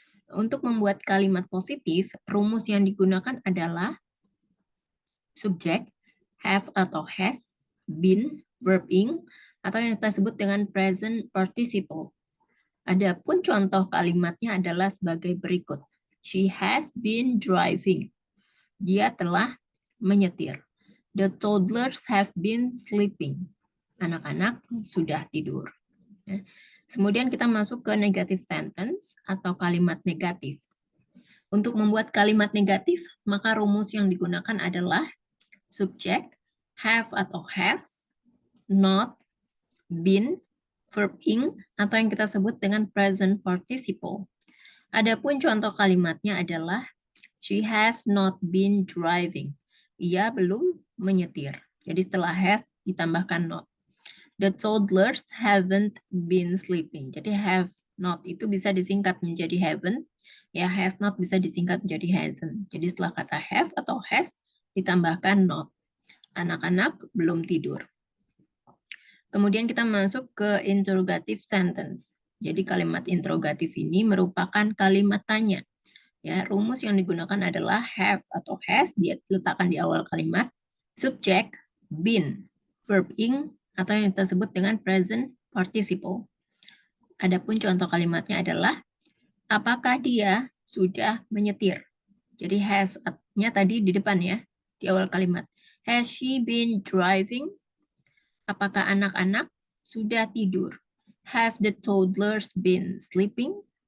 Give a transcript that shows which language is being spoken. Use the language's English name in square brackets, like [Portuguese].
[Indonesian] Untuk membuat kalimat positif, rumus yang digunakan adalah subject, have atau has, been, verb ing, atau yang kita sebut dengan present participle. Adapun contoh kalimatnya adalah sebagai berikut. [English] She has been driving. [Indonesian] Dia telah menyetir. [English] The toddlers have been sleeping. [Indonesian] Anak-anak sudah tidur. Kemudian kita masuk ke negative sentence atau kalimat negatif. Untuk membuat kalimat negatif, maka rumus yang digunakan adalah subject, have atau has, not, been, verb ing, atau yang kita sebut dengan present participle. Adapun contoh kalimatnya adalah [English] she has not been driving. [Indonesian] Ia belum menyetir. Jadi setelah has ditambahkan not. [English] The toddlers haven't been sleeping. [Indonesian] Jadi have not itu bisa disingkat menjadi haven't. Ya, has not bisa disingkat menjadi hasn't. Jadi setelah kata have atau has ditambahkan not. Anak-anak belum tidur. Kemudian kita masuk ke interrogative sentence. Jadi kalimat interrogatif ini merupakan kalimat tanya. Ya, rumus yang digunakan adalah have atau has, diletakkan di awal kalimat, subject, been, verb ing, atau yang kita sebut dengan present participle. Adapun contoh kalimatnya adalah, apakah dia sudah menyetir. Jadi has-nya tadi di depan ya, di awal kalimat. [English] Has she been driving? [Indonesian] Apakah anak-anak sudah tidur? [English] Have the toddlers been sleeping?